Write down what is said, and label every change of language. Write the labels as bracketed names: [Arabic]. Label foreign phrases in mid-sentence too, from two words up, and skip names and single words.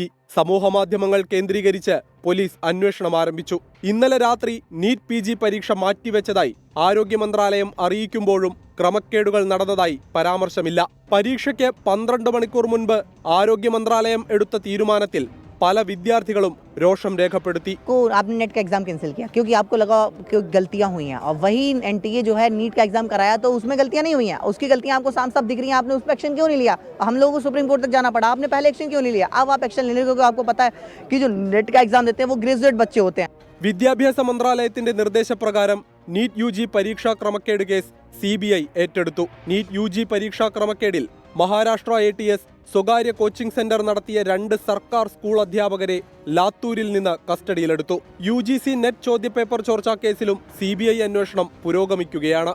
[Malayalam] സമൂഹമാധ്യമങ്ങൾ കേന്ദ്രീകരിച്ച് പോലീസ് അന്വേഷണം ആരംഭിച്ചു. ഇന്നലെ രാത്രി നീറ്റ് PG പരീക്ഷ മാറ്റിവെച്ചതായി ആരോഗ്യ മന്ത്രാലയം അറിയിക്കുമ്പോഴും ക്രമക്കേടുകൾ നടന്നതായി പരാമർശമില്ല. പരീക്ഷയ്ക്ക് 12 മണിക്കൂർ മുൻപ് ആരോഗ്യ മന്ത്രാലയം എടുത്ത തീരുമാനത്തിൽ പല വിദ്യാർത്ഥികളും രോഷം രേഖപ്പെടുത്തി. [Hindi] आपने नेट का [English] exam cancel [Hindi] किया क्योंकि आपको लगा कि गलतियां हुई हैं, और वही NTA जो है नीट का एग्जाम कराया तो उसमें गलतियां नहीं हुई हैं, उसकी गलतियां आपको साफ साफ दिख रही हैं. आपने उस पर एक्शन क्यों नहीं लिया? हम लोगों को सुप्रीम कोर्ट तक जाना पड़ा, आपने पहले एक्शन क्यों नहीं लिया? अब आप एक्शन ले लो क्योंकि आपको पता है कि जो नेट का एग्जाम देते हैं वो ग्रेजुएट बच्चे होते हैं. [Malayalam] വിദ്യാഭ്യാസ മന്ത്രാലയത്തിന്റെ നിർദ്ദേശപ്രകാരം നീറ്റ് UG പരീക്ഷാ ക്രമക്കേട് കേസ് CBI ഏറ്റെടുത്തു. നീറ്റ് UG പരീക്ഷാ ക്രമക്കേടിൽ മഹാരാഷ്ട്ര ATS സ്വകാര്യ [English] coaching centre [Malayalam] നടത്തിയ 2 സർക്കാർ സ്കൂൾ അധ്യാപകരെ ലാത്തൂരിൽ നിന്ന് കസ്റ്റഡിയിലെടുത്തു. UGC നെറ്റ് ചോദ്യപേപ്പർ ചോർച്ചാ കേസിലും CBI അന്വേഷണം പുരോഗമിക്കുകയാണ്.